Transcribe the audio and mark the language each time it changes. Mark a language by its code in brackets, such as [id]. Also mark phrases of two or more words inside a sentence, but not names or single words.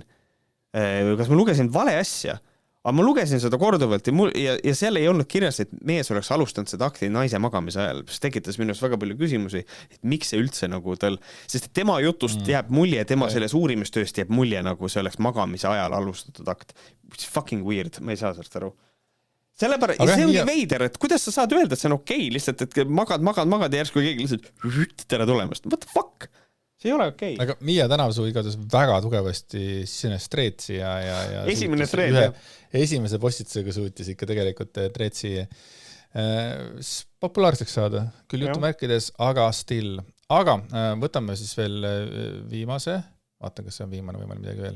[et] Kas ma lugesin vale asja, aga ma lugesin seda korduvalt ja seal ei olnud kirjas, et mees oleks alustanud seda akti naise magamise ajal, mis tekitas minust väga palju küsimusi, et miks see üldse nagu tal, sest tema jutust jääb mulje, tema selles uurimistööst jääb mulje, nagu see oleks magamise ajal alustatud akt. [en] It's fucking weird, [et] ma ei saa sellest aru. Sellepärast, ja see ongi veider, et kuidas sa saad öelda, et see on okei, lihtsalt, et magad ja järsku keegi lihtsalt tere tulemast. [en] What the fuck? [et] See ei ole okei. Aga Miia Tänavsuu igatahes väga tugevasti sisnes Treetsi ja esimene Treet, esimese postitusega suutis ikka tegelikult Treetsi populaarseks saada, küll jutumärkides, aga still. Aga võtame siis veel viimase, vaatan, kas see on viimane või midagi veel.